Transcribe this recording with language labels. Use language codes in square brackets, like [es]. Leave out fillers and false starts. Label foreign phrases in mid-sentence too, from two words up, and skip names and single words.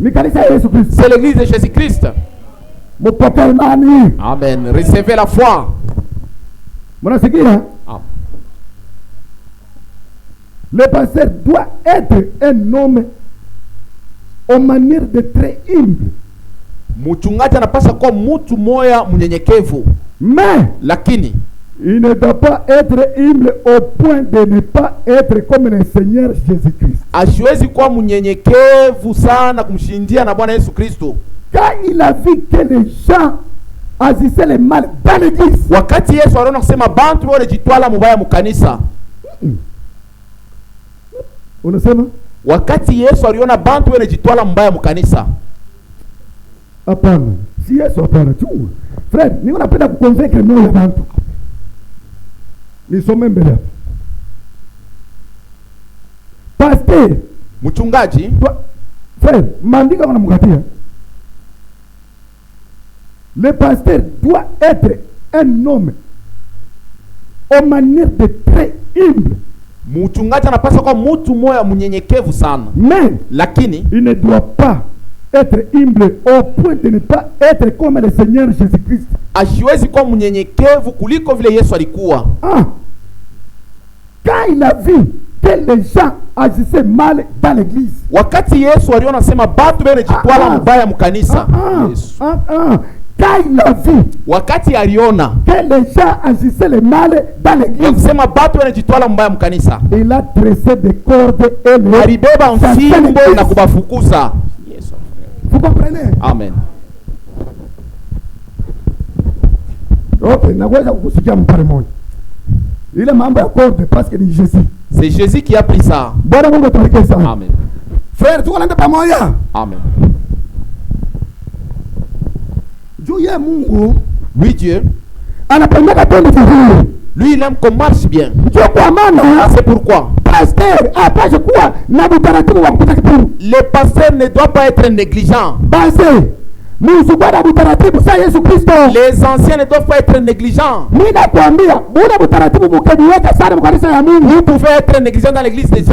[fr] C'est l'église de Jésus-Christ. Amen. Recevez la foi. Le pasteur doit être un homme en manière de très humble. [sw] Mchungaji anapaswa kuwa mtu moya mnyenyekevu. [fr] Mais [sw] lakini [fr] il ne doit pas être humble au point de ne pas être comme le Seigneur Jésus-Christ. [sw] Asiwezi kuwa mnyenyekevu sana kumshindia na Bwana Yesu Kristo. [fr] Quand il a vu que les gens agissaient le mal dans l'église. [sw] Wakati Yesu aliona kusema bantu wanajitwala mubaya mkanisa. Unasema? Wakati Yesu aliona bantu wanajitwala mbaya mkanisa. Hapana. Si Yesu hapana tu. Frère, ni unapenda kuconvaincre moyo ya bantu. Nisome mbele hapa. Pasteur, mchungaji, frère, maandiko yanamkatia. [fr] Le pasteur doit être un homme en manière de très humble. [sw] Mchungaji anapaswa kuwa mtu moya mnyenyekevu sana. [fr] Mais [sw] lakini [fr] il ne doit pas être humble au point de ne pas être comme le Seigneur Jésus-Christ. [sw] Asiwezi kuwa mnyenyekevu kuliko vile Yesu alikuwa. [fr] Quand il a vu que les gens agissaient mal dans l'église. [sw] Wakati Yesu aliona sema batu wanajitwala mbaya mkanisa. [fr] Quand il a vu [sw] wakati aliona [fr] que les gens agissaient le mal dans l'église, [sw] sema batu wanajitwala mbaya mkanisa, [fr] il a tressé des cordes et les [sw] alibeba mfimbo na kubafukuza. Yesu. [fr] Vous comprenez? Amen. [sw] Okay, naweza kukusikia mpare moja. Ile mambo ya corde [fr] parce que [sw] ni Jésus. [fr] C'est Jésus qui a pris ça. [sw] Bwana Mungu tubariki sana. Amen. Frère, tuko nenda pamoja. Amen. Dieu Mungu, [fr] lui Dieu, [sw] anapenda twende vizuri. [fr] Lui il aime qu'on marche bien. [sw] Ndio kwa maana [fr] c'est pourquoi Le pasteur ne doit pas être négligent. Les anciens ne doivent pas être négligents. Vous pouvez être négligent dans l'église de Dieu.